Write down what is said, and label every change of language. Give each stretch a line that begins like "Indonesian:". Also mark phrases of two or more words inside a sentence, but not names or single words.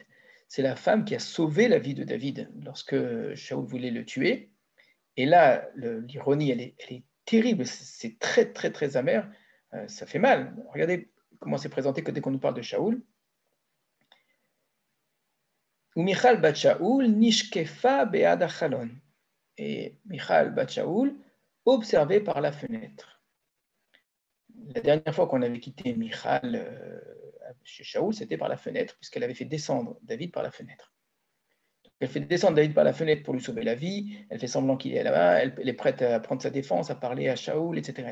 French: C'est la femme qui a sauvé la vie de David lorsque Shaoul voulait le tuer. Et là, l'ironie, elle est terrible. C'est très, très, très amer. Ça fait mal. Regardez comment c'est présenté dès qu'on nous parle de Shaoul.
Hebrew: ומיכל בת שאול נשקפה בעד החלון.
French: Et Michal bat Shaoul observé par la fenêtre. La dernière fois qu'on avait quitté Michal chez Shaoul, c'était par la fenêtre, puisqu'elle avait fait descendre David par la fenêtre. Donc, elle fait descendre David par la fenêtre pour lui sauver la vie, elle fait semblant qu'il est là-bas, elle est prête à prendre sa défense, à parler à Shaoul, etc.